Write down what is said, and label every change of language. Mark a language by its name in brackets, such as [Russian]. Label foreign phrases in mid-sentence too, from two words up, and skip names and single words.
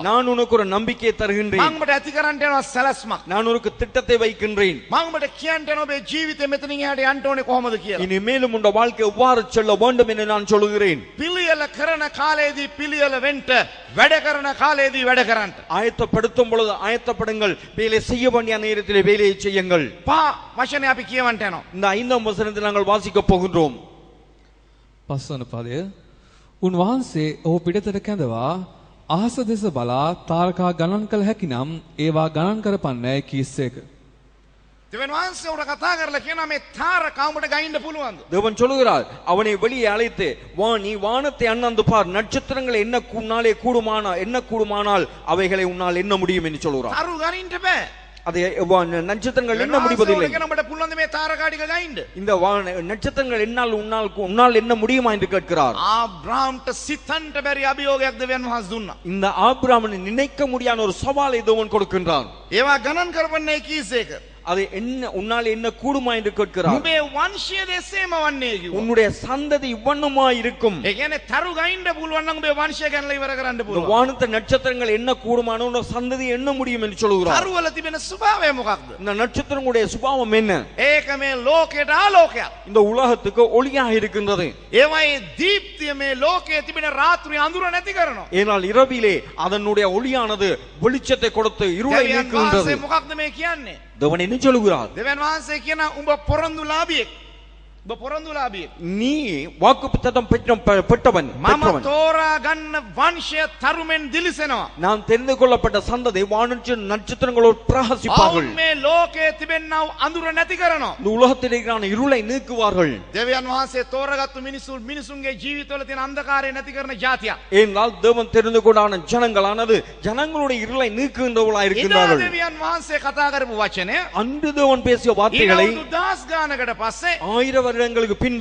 [Tamil] நான் உனக்கு ஒரு நம்பிக்கையை [Sinhala] මම [Tamil] தருகின்றேன், [Sinhala] උඹට ඇති කරන්න යනවා සැලැස්මක්. [Tamil] நான் உனக்கு திட்டத்தை வைக்கின்றேன். [Sinhala] මම උඹට කියන්ට යනවා ඔබේ ජීවිතේ මෙතනින් එහාට යන්න ඕනේ කොහොමද කියලා. [Tamil] இனி மேலும் உங்கள் வாழ்க்கை எவ்வாறு செல்ல வேண்டும் என்று நான் சொல்லுகிறேன். [Sinhala] පිළියෙල කරන කාලයේදී පිළියෙල වෙන්න, වැඩ කරන කාලයේදී වැඩ කරන්න. [Tamil] ஆயத்தப்படுத்தும் பொழுது ஆயத்தப்படுங்கள், வேலை செய்ய வேண்டிய நேரத்திலே வேலையை செய்யுங்கள். [Sinhala] පහ වචනේ අපි කියවන්ට යනවා. [Tamil] இந்த 5ஆம் வசனத்தை நாங்கள் வாசிக்க போகின்றோம். [Sinhala] 5වන පදය. උන්වහන්සේ ඔහු පිටතට කැඳවා අහස දෙස බලා තාරකා ගණන් කළ හැකිනම් ඒවා ගණන් කරපන්නයි කීස්සේක. දෙවියන් වහන්සේ උඩ කතා කරලා කියනවා මේ තාරකා උඹට ගයින්න පුළුවන්ද? [Tamil] தேவன் சொல்லுகிறார், அவனை வெளியே அழைத்து வா, நீ வானத்தை அண்ணாந்து பார், நட்சத்திரங்களை என்ன உன்னாலே கூடுமானால் அவைகளை உன்னால் எண்ண முடியும் என்று சொல்லுகிறார். [Sinhala] තරු ගනින්න බෑ. [Tamil] அதை நட்சத்திரங்கள் எண்ண முடிவதில்லை. [Sinhala] උඹට පුළුවන්ද මේ තාරකා ටික ගයින්න? [Tamil] இந்த நட்சத்திரங்கள் என்னால் உன்னால் என்ன முடியுமா என்று கேட்கிறார். [Sinhala] ආබ්‍රහම්ට සිතන්ට බැරි අභියෝගයක් දෙවියන් වහන්සේ දුන්නා. [Tamil] இந்த ஆபிரகாமை நினைக்க முடியாத ஒரு சவாலை தேவன் கொடுக்கின்றான். [Sinhala] ඒවා ගණන් කරපන්නේ කීසේක? [Tamil] அதை என்ன உன்னால் என்ன கூடுமா என்று கேட்கிறார். [Sinhala] උඹේ වංශය දෙසේම වන්නේ කිව්වා. [Tamil] உன்னுடைய சந்ததி இவ்வண்ணமா இருக்கும். [Sinhala] ඒ කියන්නේ තරු ගයින්න පුළුවන් නම් උඹේ වංශය ගැනලා ඉවර කරන්න [Tamil] இந்த [Sinhala] පුළුවන්. [Tamil] வானத்து நட்சத்திரங்கள் என்ன கூடுமான உன்னோட சந்ததி என்ன முடியும் என்று சொல்லுகிறார். [Sinhala] තරු වල තිබෙන ස්වභාවය මොකක්ද? [Tamil] இந்த நட்சத்திரங்களுடைய சுபாவம் என்ன? [Sinhala] ඒක මේ ලෝකයට ආලෝකයක්. [Tamil] இந்த உலகத்துக்கு ஒளியாக இருக்கின்றது. [Sinhala] ඒවයි දීප්තිය මේ ලෝකයේ තිබෙන රාත්‍රී අඳුර නැති කරනවා. [Tamil] ஏனால் இரவிலே அதனுடைய ஒளியானது வெளிச்சத்தை கொடுத்து இருளை [Sinhala] දෙවියන් [Tamil] நீக்குகின்றது. [Sinhala] වහන්සේ මොකක්ද මේ කියන්නේ? [Tamil] தேவன் என்ன சொல்லுகிறார்? [Sinhala] දෙවියන් වහන්සේ කියන උඹ පොරොන්දුලාභියෙක්. උඹ පොරොන්දුලාභියෙක්. [Tamil] நீ வாக்குத்தத்தம் பெற்றவன். [Sinhala] මම තෝරා ගන්න වංශය තරුමෙන් දිලිසෙනවා. [Tamil] நான் தெரிந்து கொள்ளப்பட்ட சந்ததி வானத்து நட்சத்திரங்களோடு பிரகாசிப்பார்கள். [Sinhala] ඔවුන් මේ ලෝකයේ තිබෙනා අඳුර නැති කරනවා. [Tamil] இந்த உலகத்தில் இருக்கிற இருளை நீக்குவார்கள். [Sinhala] දෙවියන් වහන්සේ තෝරාගත්තු මිනිසුන්ගේ ජීවිතවල තියෙන අන්ධකාරය නැති කරන ජාතියක්. [Tamil] ஏனால் தேவன் தெரிந்து கொண்டான ஜனங்களானது ஜனங்களுடைய இருளை நீக்குகின்றவர்களாக [Sinhala] ඉදා [Tamil] இருக்கின்றார்கள். [Sinhala] දෙවියන් වහන්සේ කතා කරපු වචනය [Tamil] அன்று தேவன் பேசிய வார்த்தைகளை [Sinhala] ඊළඟ 10 ගානකට පස්සේ [Tamil] 1000 வருடங்களுக்கு பின்பு